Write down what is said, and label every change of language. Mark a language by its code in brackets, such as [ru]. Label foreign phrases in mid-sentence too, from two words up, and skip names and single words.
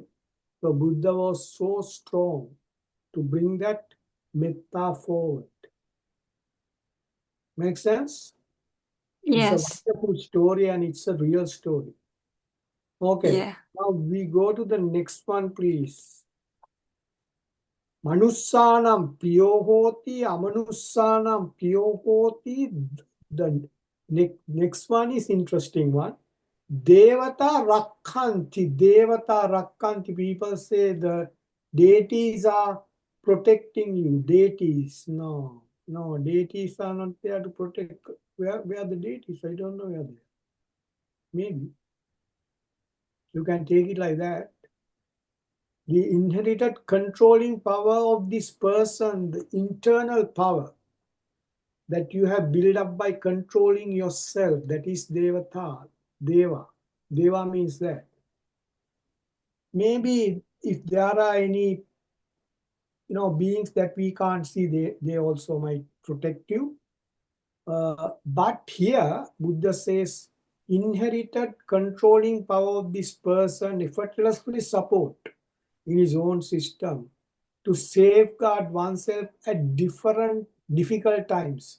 [en] So Buddha was so strong to bring that Meththa forward. Make sense? It's a Yes. wonderful story and it's a real story. Okay, Yeah. now we go to the next one, please. [pi] Manussanam priyo hoti, amanussanam priyo hoti. [en] The next one is interesting one. [pi] Devata Rakhanti. Devata Rakhanti. [en] People say the deities are protecting you. Deities. No. No, deities are not there to protect. Where are the deities? I don't know where they are. Maybe. You can take it like that. The inherited controlling power of this person, the internal power that you have built up by controlling yourself, that is Devata. Deva. Deva means that. Maybe if there are any beings that we can't see, they also might protect you. But here Buddha says inherited controlling power of this person effortlessly support in his own system to safeguard oneself at different difficult times.